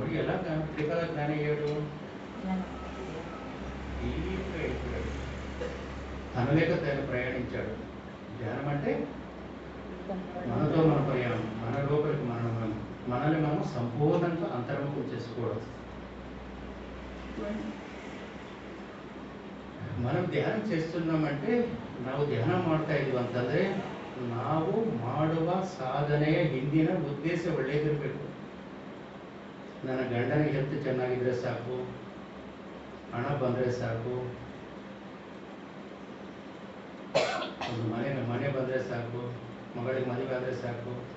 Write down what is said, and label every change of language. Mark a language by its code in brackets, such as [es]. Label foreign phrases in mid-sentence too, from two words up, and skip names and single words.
[te] మరి ఎలా త్రికాల జ్ఞానం అయ్యాడు? తనలేక తను ప్రయాణించాడు. ధ్యానం అంటే మనతో మన ప్రయాణం, మన లోపలికి మనల్ని మనం సంపూర్ణంగా అంతర్ముఖం చేసుకోవడం. మనం ಧ್ಯಾನ చేస్తున్నామంటే [kn] ನಾವು ಧ್ಯಾನ ಮಾಡ್ತಾ ಇದೀವಿ ಅಂತಂದ್ರೆ ನಾವು ಮಾಡುವ ಸಾಧನೆಯ ಹಿಂದಿನ ಉದ್ದೇಶ ಒಳ್ಳೆಯದಿರಬೇಕು. ನನ್ನ ಗಂಡನಿಗೆ ಹೆಲ್ತ್ ಚೆನ್ನಾಗಿದ್ರೆ ಸಾಕು, ಹಣ ಬಂದರೆ ಸಾಕು, ಒಂದು ಮನೆ ಬಂದರೆ ಸಾಕು, ಮಗಳಿಗೆ ಮದುವೆ ಆದರೆ ಸಾಕು.